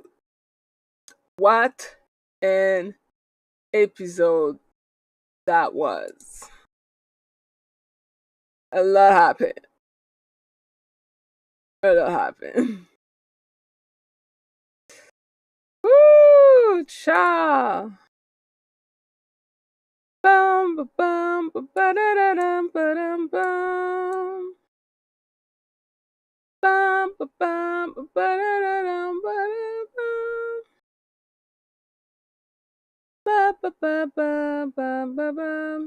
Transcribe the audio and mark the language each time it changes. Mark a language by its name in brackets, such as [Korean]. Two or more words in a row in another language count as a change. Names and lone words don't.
[English] What an episode that was. A lot happened. A lot happened. Woo! Cha! Bum ba bum ba ba da da dum ba dum bum. Bum ba bum ba ba da da dum ba dum bum. Ba ba ba ba ba ba bum.